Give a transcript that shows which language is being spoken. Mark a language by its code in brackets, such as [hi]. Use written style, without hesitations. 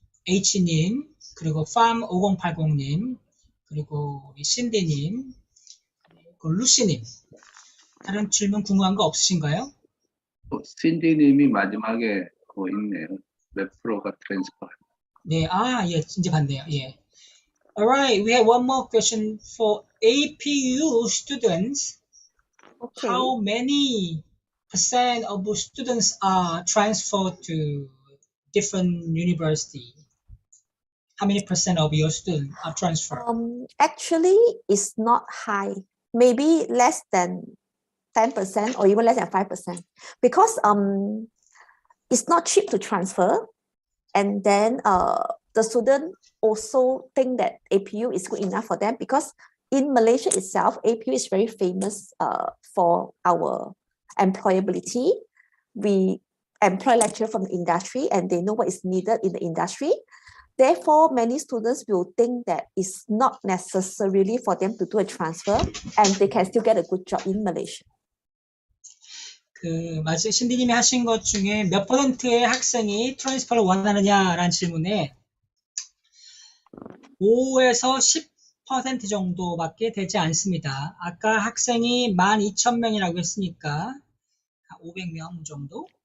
[ko] H님, 그리고 farm5080님, 그리고 우리 신디님, 그리고 루시님. 다른 질문 궁금한 거 없으신가요? 신디님이 마지막에 그거 있네요. 몇 프로가 트랜스퍼. 네, 예, 이제 봤네요. 예. [en] Alright, we have one more question for APU students. Okay. How many percent of students are transferred to different university? How many percent of your students are transferred? Actually, it's not high. Maybe less than 10% or even less than 5%, because it's not cheap to transfer, and then the student also think that APU is good enough for them, because in Malaysia itself, APU is very famous for our employability. We employ lecturers from the industry and they know what is needed in the industry. Therefore, many students will think that it's not necessarily for them to do a transfer and they can still get a good job in Malaysia. [ko] 마치 신디님이 하신 것 중에 몇 퍼센트의 학생이 트랜스퍼를 원하느냐라는 질문에 5에서 10% 정도밖에 되지 않습니다. 아까 학생이 12,000명이라고 했으니까 500명 정도?